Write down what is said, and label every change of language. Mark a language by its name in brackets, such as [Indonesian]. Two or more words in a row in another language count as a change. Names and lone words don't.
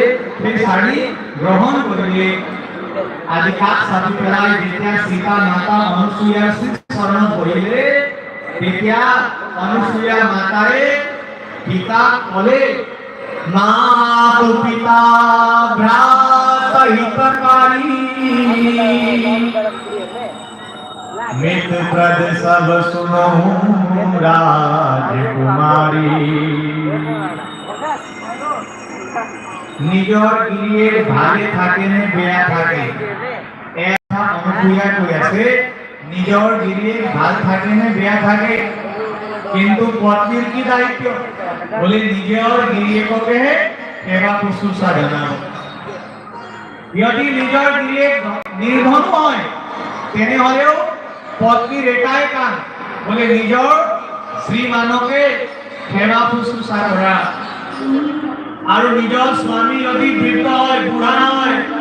[Assamese] সেই শাড়ী গ্ৰহণ কৰিলে আজি কাষ চাপি পেলাই যেতিয়া সীতা মাতা অনুসূয়াৰ চৰণত বহিলে তেতিয়া অনুসূয়া মাতাই পিতাক ক'লে [Awadhi] माता पिता भ्राता हितकारी मित प्रद सब सुनहु राजकुमारी [Assamese] নিজৰ গিৰিয়েক ভালে থাকে নে বেয়া থাকে এটা অনুসূয়া কৈ আছে নিজৰ গিৰিয়েক ভাল থাকে নে বেয়া থাকে কিন্তু পত্নীৰ কি দায়িত্ব বলে নিজৰ গিৰিয়েককে সেৱা শুশ্ৰূষা জনাও যদি নিজৰ গিৰিয়েক নিৰ্ধন হয় তেনেহলেও পত্নীৰ এটাই কাম বলে নিজৰ শ্ৰীমানকে সেৱা শুশ্ৰূষা কৰা আৰু নিজৰ স্বামী যদি বৃদ্ধ হয় বুঢ়া হয়